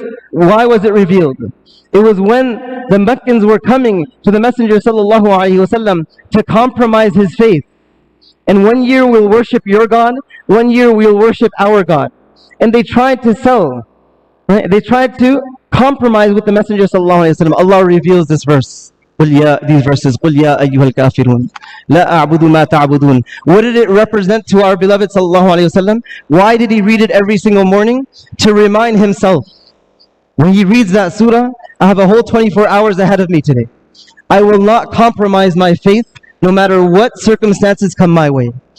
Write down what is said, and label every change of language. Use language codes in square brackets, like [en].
[en] Why was it revealed? It was when the Meccans were coming to the Messenger sallallahu alaihi wasallam to compromise his faith. And 1 year we'll worship your God, 1 year we'll worship our God. And they tried to sell, right? They tried to compromise with the Messenger sallallahu alaihi wasallam. Allah reveals this verse. These verses, [ar] قُلْ يَا أَيُّهَا الْكَافِرُونَ لَا أَعْبُدُ مَا تَعْبُدُونَ. [en] What did it represent to our beloved sallallahu alaihi wasallam? Why did he read it every single morning? To remind himself. When he reads that surah, I have a whole 24 hours ahead of me today. I will not compromise my faith no matter what circumstances come my way.